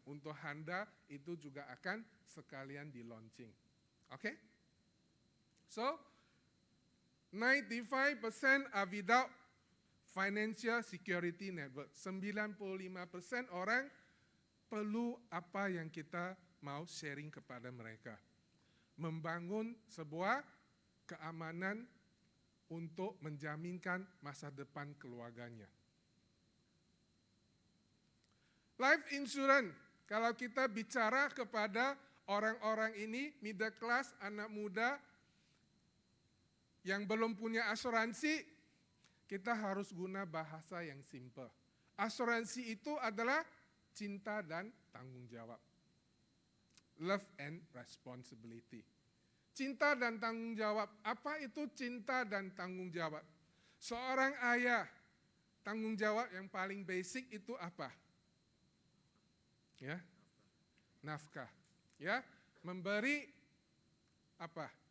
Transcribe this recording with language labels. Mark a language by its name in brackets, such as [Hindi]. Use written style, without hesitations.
[Indonesian] Untuk Handa itu juga akan sekalian di launching. Oke? [English] So, 95% are without financial security network. [Indonesian] 95% orang perlu apa yang kita mau sharing kepada mereka. Membangun sebuah keamanan untuk menjaminkan masa depan keluarganya. Life insurance, kalau kita bicara kepada orang-orang ini, middle class, anak muda, yang belum punya asuransi, kita harus guna bahasa yang simple. Asuransi itu adalah cinta dan tanggung jawab. [English] Love and responsibility. [Indonesian] Cinta dan tanggung jawab. Apa itu cinta dan tanggung jawab? Seorang ayah, tanggung jawab yang paling basic itu apa? Ya, nafkah. Ya, memberi apa?